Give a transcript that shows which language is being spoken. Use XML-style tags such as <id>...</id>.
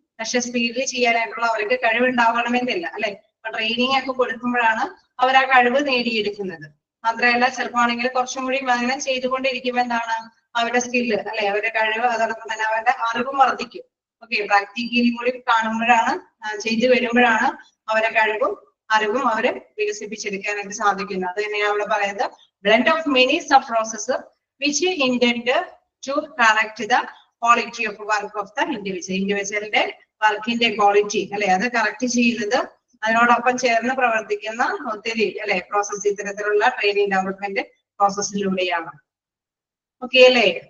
<ml>പക്ഷെ സ്പീഡിൽ ചെയ്യാനായിട്ടുള്ള അവർക്ക് കഴിവുണ്ടാവണമെന്നില്ല അല്ലെ. അപ്പൊ ട്രെയിനിങ് ഒക്കെ കൊടുക്കുമ്പോഴാണ് അവർ ആ കഴിവ് നേടിയെടുക്കുന്നത്. മാത്രമല്ല ചിലപ്പോൾ ആണെങ്കിൽ കുറച്ചും കൂടി അങ്ങനെ ചെയ്തുകൊണ്ടിരിക്കുമ്പോൾ എന്താണ് അവരുടെ സ്കില്ല് അല്ലെ, അവരുടെ കഴിവ്, അതോടൊപ്പം തന്നെ അവരുടെ അറിവും വർദ്ധിക്കും. ഓക്കെ, പ്രാക്ടിക്കലി കൂടി കാണുമ്പോഴാണ്, ചെയ്തു വരുമ്പോഴാണ് അവരുടെ കഴിവും അറിവും അവര് വികസിപ്പിച്ചെടുക്കാനായിട്ട് സാധിക്കുന്നത്. അത് തന്നെയാണ് അവിടെ പറയുന്നത്,</ml> <en>blend of many sub processes which intend to correct the quality of work of the individual.</en> <ml>ഇൻഡിവിജ്വലിന്റെ വർക്കിന്റെ ക്വാളിറ്റി അല്ലെ, അത് കറക്റ്റ് ചെയ്യുന്നത് അതിനോടൊപ്പം ചേർന്ന് പ്രവർത്തിക്കുന്ന ഒത്തിരി അല്ലെ പ്രോസസ്, ഇത്തരത്തിലുള്ള ട്രെയിനിങ് ഡെവലപ്മെന്റ് പ്രോസസ്സിലൂടെയാണ്. ഓക്കെ അല്ലേ?</ml>